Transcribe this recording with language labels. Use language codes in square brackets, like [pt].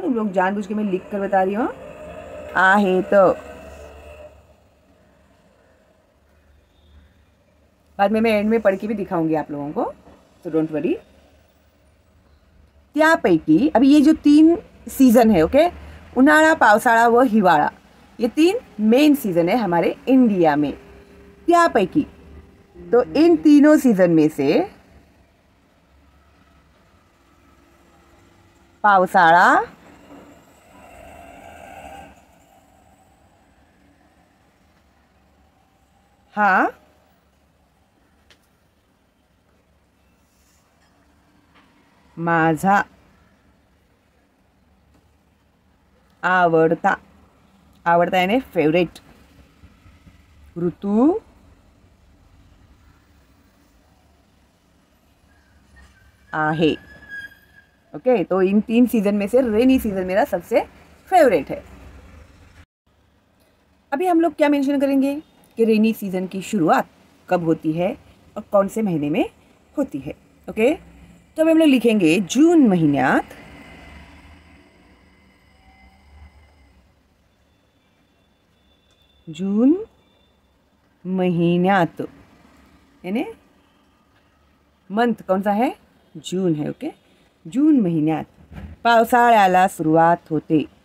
[hi] तुम लोग जानबूझ के मैं लिख कर बता रही हूँ. आहे तो बाद में मैं एंड में पढ़ के भी दिखाऊंगी आप लोगों को, तो डोंट वरी. त्यापैकी अभी ये जो 3 सीजन है, ओके, [mr] उन्हाळा, पावसाळा व हिवाळा, [hi] ये 3 मेन सीजन है हमारे इंडिया में. त्यापैकी तो इन तीनों सीजन में से पावसाळा [mr] हा माझा आवडता, आवडता [hi] यानी फेवरेट [mr] ऋतू आहे. [hi] ओके, तो इन 3 सीजन में से रेनी सीजन मेरा सबसे फेवरेट है. अभी हम लोग क्या मेंशन करेंगे कि रेनी सीजन की शुरुआत कब होती है और कौन से महीने में होती है. ओके, तो अभी हम लोग लिखेंगे [mr] जून महिन्यात, जून महिन्यात [hi] यानी मंथ कौन सा है? जून है. [mr] ओके, जून महिन्यात पावसाळ्याला सुरुवात होते.